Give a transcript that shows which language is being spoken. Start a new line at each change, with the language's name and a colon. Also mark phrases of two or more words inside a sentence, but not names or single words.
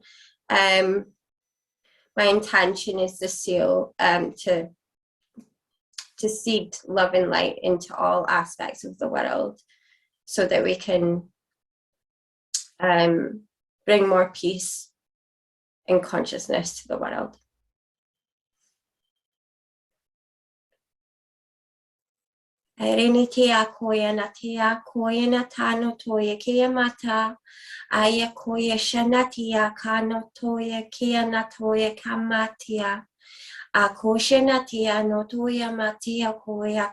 English: My intention is to seal, to seed love and light into all aspects of the world, so that we can bring more peace and consciousness to the world. Erinitia koyanatia koyanatano toya kiyamata aya koya shanatia kano toya kiyanatoya kamatia akoshanatia no toya matia koya